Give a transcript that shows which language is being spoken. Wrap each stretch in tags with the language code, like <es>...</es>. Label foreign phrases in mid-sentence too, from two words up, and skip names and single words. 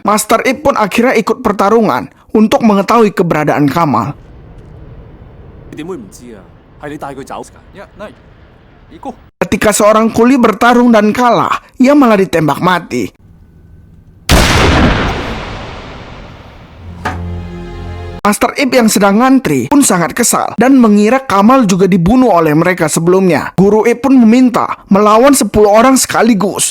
<id>Master Ip pun akhirnya ikut pertarungan untuk mengetahui keberadaan Kamal.</id> <yue>你點會唔知啊？係你帶佢走㗎。一個。</yue> <id>Ketika seorang kuli bertarung dan kalah, ia malah ditembak mati. Master Ip yang sedang ngantri pun sangat kesal dan mengira Kamal juga dibunuh oleh mereka sebelumnya. Guru Ip pun meminta melawan 10 orang sekaligus.</id>